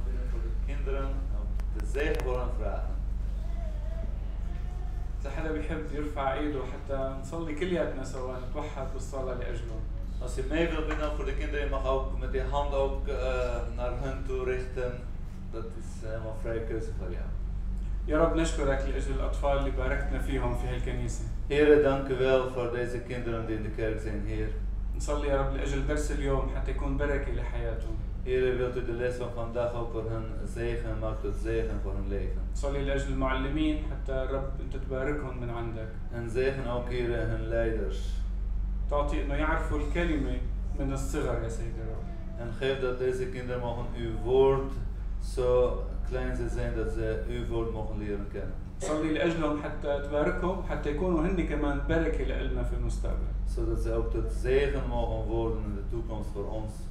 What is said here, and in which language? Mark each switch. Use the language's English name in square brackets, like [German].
[Dutch] Voor de kinderen, de zegen voor hun vragen. [Arabic] إذا حدا بيحب يرفع إيده حتى نصلي كلياتنا سوا، نتوحد بالصلاة لأجلهم. [Dutch] Als je mee wilt bidden voor de kinderen, je mag ook met die hand ook naar hun toe richten. Dat is helemaal vrije keuze voor jou. [Arabic] يا رب نشكرك لأجل الأطفال اللي باركتنا فيهم في هالكنيسة. [Dutch] Heer, dank u wel voor deze kinderen die in de kerk zijn, Heer. [Arabic] نصلي يا رب لأجل درس اليوم حتى يكون بركة لحياتهم. [Dutch] Heer, wilt u de les van vandaag ook voor hen zegen, maakt het zegen voor hun leven. [Arabic] نصلي لأجل المعلمين حتى رب أنت تباركهم من عندك. [Dutch] En zegen ook, Heer, hun leiders. [Arabic] تعطي إنه يعرفوا الكلمة من الصغر يا سيدي الرب. [Dutch] En geef dat deze kinderen mogen uw woord zo klein zijn dat ze uw woord mogen leren kennen. [Arabic] صلي لأجلهم حتى تباركهم حتى يكونوا هن كمان بركة لنا في المستقبل. [Dutch] Zodat ze ook tot zegen mogen worden in de toekomst voor ons.